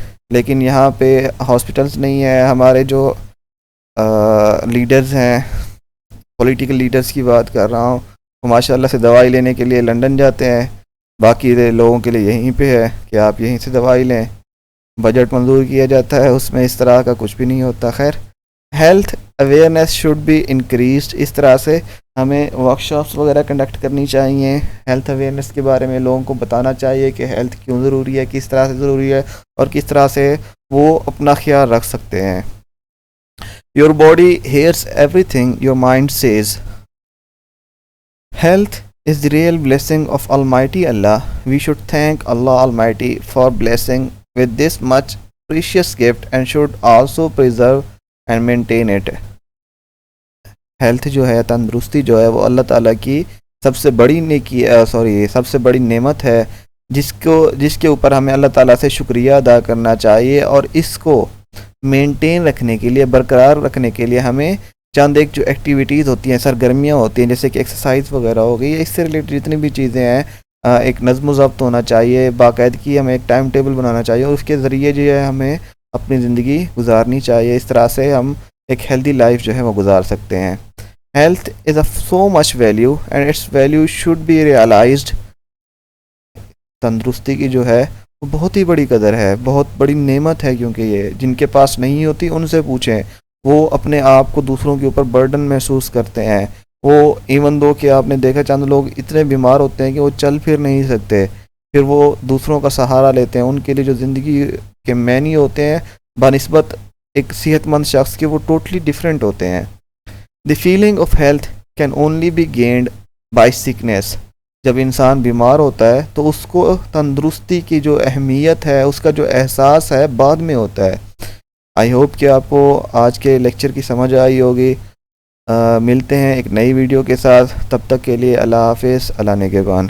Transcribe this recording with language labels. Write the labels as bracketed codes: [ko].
[ur] لیکن یہاں پہ ہاسپٹلس نہیں ہیں. ہمارے جو لیڈرز ہیں, پولیٹیکل لیڈرز کی بات کر رہا ہوں, وہ ماشاء اللہ سے دوائی لینے کے لیے لنڈن جاتے ہیں. باقی لوگوں کے لیے یہیں پہ ہے کہ آپ یہیں سے دوائی لیں. بجٹ منظور کیا جاتا ہے, اس میں اس طرح کا کچھ بھی نہیں ہوتا. خیر, [en] Health awareness should be increased. [ur] اس طرح سے ہمیں ورکشاپس وغیرہ کنڈکٹ کرنی چاہیے. ہیلتھ اویئرنیس کے بارے میں لوگوں کو بتانا چاہیے کہ ہیلتھ کیوں ضروری ہے, کس طرح سے ضروری ہے, اور کس طرح سے وہ اپنا خیال رکھ سکتے ہیں. [en] Your body hears everything your mind says. [ur] Health [en] is the real blessing of Almighty Allah. We should thank Allah Almighty for blessing with this much precious gift and should also preserve and maintain it. [ur] Health جو ہے, تندرستی جو ہے وہ اللہ تعالیٰ کی سب سے بڑی سب سے بڑی نعمت ہے, جس کے اوپر ہمیں اللہ تعالیٰ سے شکریہ ادا کرنا چاہیے. اور اس کو مینٹین رکھنے کے لیے, برقرار رکھنے کے لیے ہمیں چند ایک جو ایکٹیویٹیز ہوتی ہیں, سرگرمیاں ہوتی ہیں, جیسے کہ ایکسرسائز وغیرہ ہو گئی, اس سے ریلیٹڈ جتنی بھی چیزیں ہیں, ایک نظم و ضبط ہونا چاہیے, باقاعدگی ہمیں ایک ٹائم ٹیبل بنانا چاہیے, اور اس کے ذریعے جو ہے ہمیں اپنی زندگی گزارنی چاہیے. اس طرح سے ہم ایک ہیلدی لائف جو ہے وہ گزار سکتے ہیں. [en] Health is a so much value and its value should be realised. [ur] تندرستی کی جو ہے وہ بہت ہی بڑی قدر ہے, بہت بڑی نعمت ہے, کیونکہ یہ جن کے پاس نہیں ہوتی ان سے پوچھیں. وہ اپنے آپ کو دوسروں کے اوپر برڈن محسوس کرتے ہیں. وہ ایون دو کہ آپ نے دیکھا چند لوگ اتنے بیمار ہوتے ہیں کہ وہ چل پھر نہیں سکتے, پھر وہ دوسروں کا سہارا لیتے ہیں. ان کے لیے جو زندگی کے معنی ہوتے ہیں بنسبت ایک صحت مند شخص کے وہ ٹوٹلی ڈفرینٹ ہوتے ہیں. [en] The feeling of health can only be gained by sickness. [ur] جب انسان بیمار ہوتا ہے تو اس کو تندرستی کی جو اہمیت ہے, اس کا جو احساس ہے, بعد میں ہوتا ہے. [en] I hope [ur] کہ آپ کو آج کے لیکچر کی سمجھ آئی ہوگی. ملتے ہیں ایک نئی ویڈیو کے ساتھ, تب تک کے لیے اللہ حافظ, اللہ نگہبان.